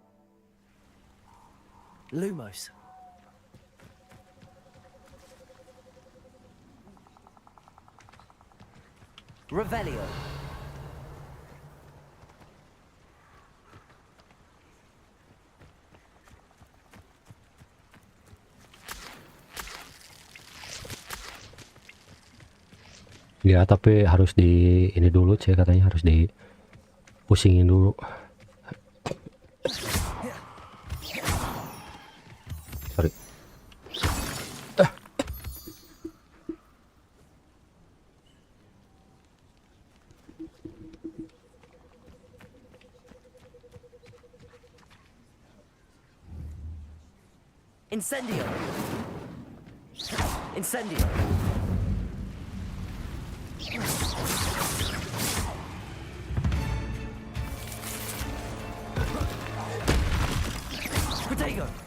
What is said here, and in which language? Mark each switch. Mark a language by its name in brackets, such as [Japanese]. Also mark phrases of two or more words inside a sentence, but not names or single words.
[Indonesian] Lumos. Revelio. Ya, tapi harus di ini dulu sih katanya, harus di pusingin dulu. Sorry. Incendio. Incendio. Protego.